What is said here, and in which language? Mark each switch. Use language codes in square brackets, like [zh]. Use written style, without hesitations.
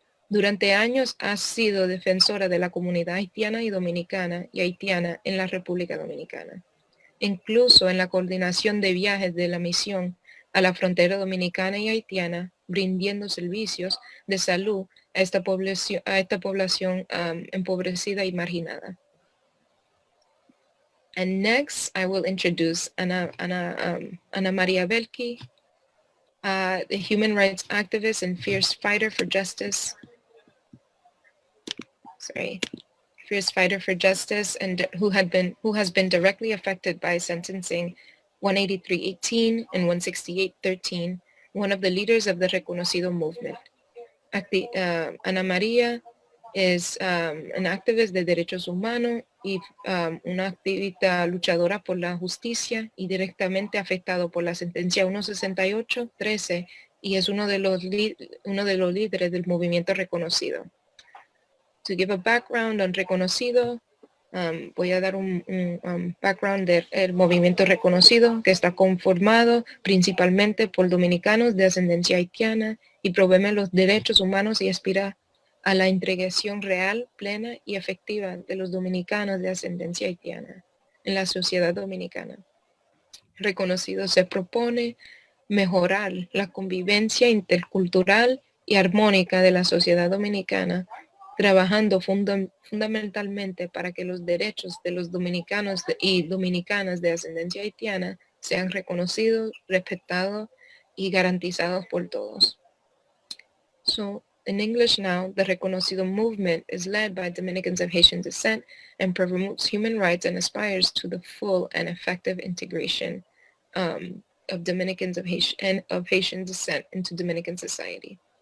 [es] Durante años ha sido defensora de la comunidad haitiana y dominicana y haitiana en la República Dominicana, incluso en la coordinación de viajes de la misión a la frontera dominicana y haitiana, brindando servicios de salud a esta población empobrecida y marginada. [en] And next, I will introduce Ana Maria Belki, the human rights activist and fierce fighter for justice. Fierce fighter for justice, and who has been directly affected by sentencing 183.18 and 168.13, one of the leaders of the Reconocido movement. [es] Ana María es [en] an activist [es] de derechos humanos y una activista luchadora por la justicia y directamente afectado por la sentencia 168.13, y es uno de los líderes del movimiento Reconocido. [en] To give a background on Reconocido, [es] voy a dar un background del movimiento Reconocido, que está conformado principalmente por dominicanos de ascendencia haitiana y promueve los derechos humanos y aspira a la integración real, plena y efectiva de los dominicanos de ascendencia haitiana en la sociedad dominicana. Reconocido se propone mejorar la convivencia intercultural y armónica de la sociedad dominicana, trabajando fundamentalmente para que los derechos de los dominicanos y dominicanas de ascendencia haitiana sean reconocidos, respetados y garantizados por todos. [en] So, in English now, the Reconocido movement is led by Dominicans of Haitian descent and promotes human rights and aspires to the full and effective integration of Dominicans of Haitian descent into Dominican society.